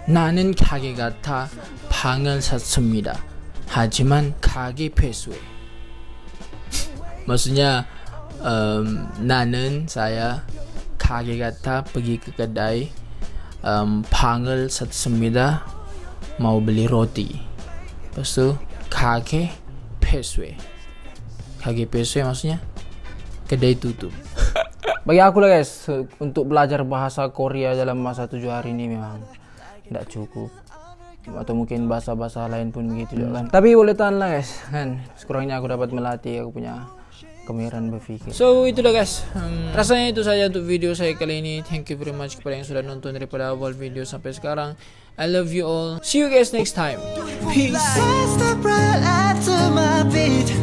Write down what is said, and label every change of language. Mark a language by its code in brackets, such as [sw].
[ko] 나는 가게 같아 방을 샀습니다. 하지만 가게 폐쇄. [ms] Maksudnya [ko] 나는 [ms] saya [ko] 가게 같아 [ms] pergi ke kedai, [ko] 방을 샀습니다 [ms] mau beli roti. Lepas tu [ko] 가게 폐쇄. [ms] 가게 폐쇄 maksudnya kedai tutup. Bagi aku lah guys, untuk belajar bahasa Korea dalam masa 7 hari ini memang tidak cukup. Atau mungkin bahasa-bahasa lain pun begitu juga kan. Tapi boleh tahan lah guys, kan. Sekurangnya aku dapat melatih aku punya kemampuan berpikir. So itulah guys, rasanya itu saja untuk video saya kali ini. [en] Thank you very much [ms] kepada yang sudah nonton daripada awal video sampai sekarang. [en] I love you all. See you guys next time. Peace.